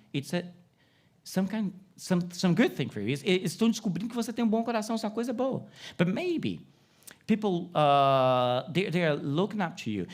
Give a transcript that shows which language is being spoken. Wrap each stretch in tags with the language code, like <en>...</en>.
<en>It's some good thing for you.</en> <pt>Eles estão descobrindo que você tem um bom coração, isso é uma coisa boa.</pt> <en>But maybe people, they are looking up to you.</en>